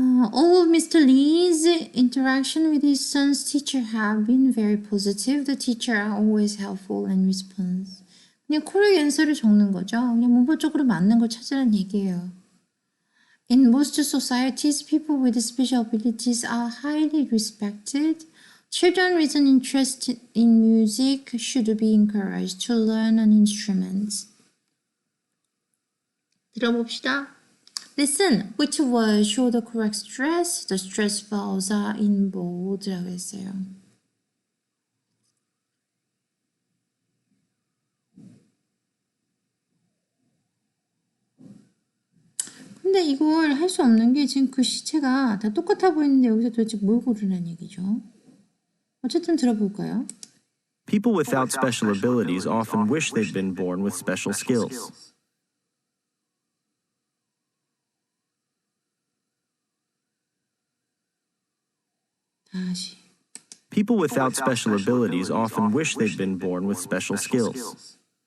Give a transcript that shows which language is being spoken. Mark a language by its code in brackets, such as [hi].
[en] All of Mr. Lee's interaction with his son's teacher have been very positive. The teacher are always helpful and responsive. [ko] 그냥 correct answer를 적는 거죠. 그냥 문법적으로 맞는 걸 찾으라는 얘기예요. [en] In most societies, people with special abilities are highly respected. Children with an interest in music should be encouraged to learn an instrument. [ko] 들어봅시다. [en] Listen, which word show the correct stress? The stress vowels are in bold [ko] 라고 했어요. 근데 이걸 할 수 없는 게 지금 그 시체가 다 똑같아 보이는데 여기서 도대체 뭘 고르라는 얘기죠? 어쨌든 들어볼까요? [en] People without special abilities often wish they'd been born with special skills. [ko] 다시. [en] People without special abilities often wish they'd been born with special skills.